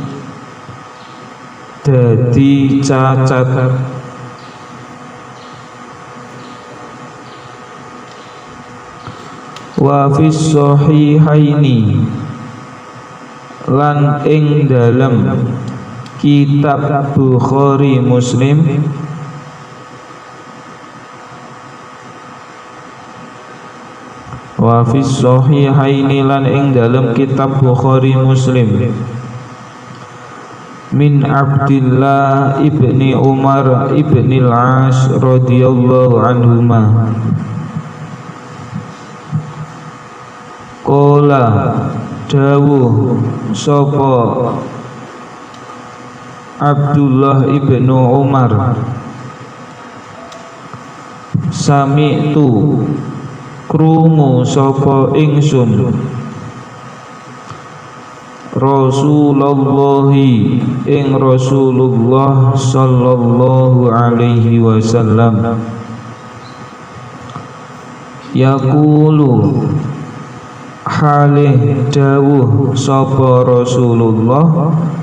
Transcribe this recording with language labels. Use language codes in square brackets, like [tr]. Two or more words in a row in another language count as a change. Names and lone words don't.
[jv] dadi cacat [ar] وفي الصحيحين [jv] lan ing dalem kitab Bukhari Muslim [ar] وفي الصحيحين [jv] lan ing dalem kitab Bukhari Muslim [ar] من عبد الله بن عمر بن العاص رضي الله عنهما [jv] qala dawuh sapa Abdullah ibnu Umar sami'tu krungu sapa ingsun Rasulullah ing Rasulullah [ar] صلى الله عليه وسلم يقول [jv] halih dawuh sapa Rasulullah